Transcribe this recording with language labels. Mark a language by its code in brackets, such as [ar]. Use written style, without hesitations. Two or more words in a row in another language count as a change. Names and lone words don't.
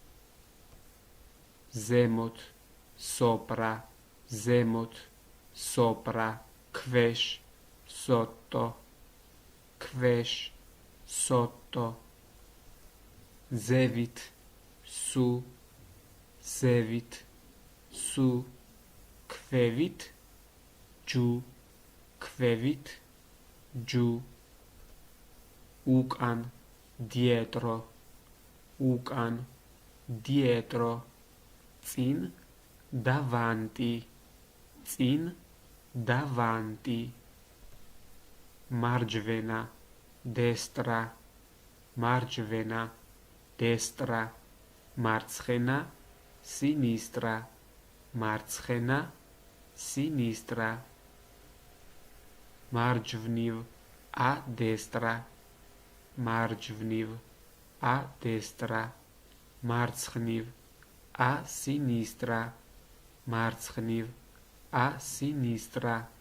[ka] ზემოთ sopra ზემოთ sopra ქვეშ sotto ქვეშ sotto ზევით su ზევით su ქვევით ჯუ ქვევით ჯუ უკან dietro უკან dietro წინ davanti წინ davanti მარჯვენა destra მარჯვენა destra მარცხენა sinistra მარცხენა sinistra მარჯვნივ [it] a destra [ka] მარჯვნივ [it] a destra [ka] მარცხნივ [it] a sinistra [ka] მარცხნივ [it] a sinistra